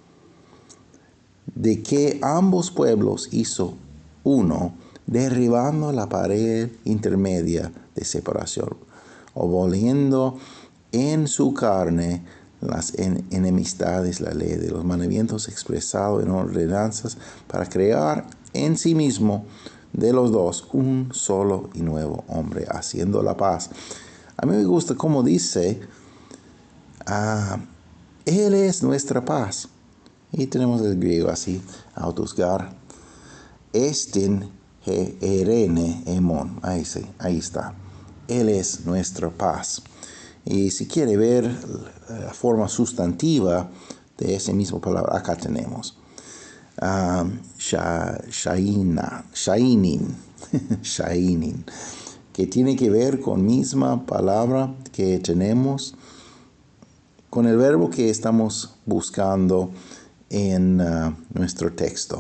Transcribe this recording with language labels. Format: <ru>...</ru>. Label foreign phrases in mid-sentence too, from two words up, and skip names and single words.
<es>de que ambos pueblos hizo uno, derribando la pared intermedia de separación, aboliendo en su carne las enemistades, la ley de los mandamientos expresados en ordenanzas, para crear en sí mismo de los dos un solo y nuevo hombre, haciendo la paz. A mí me gusta como dice, Él es nuestra paz. Y tenemos el griego así,</es> <el>αὐτὸς γάρ ἐστιν εἰρήνη ἡμῶν.</el> <es>Ahí está. Él es nuestra paz. Y si quiere ver la forma sustantiva de esa misma palabra, acá tenemos shainin, que tiene que ver con misma palabra que tenemos con el verbo que estamos buscando en nuestro texto.</es>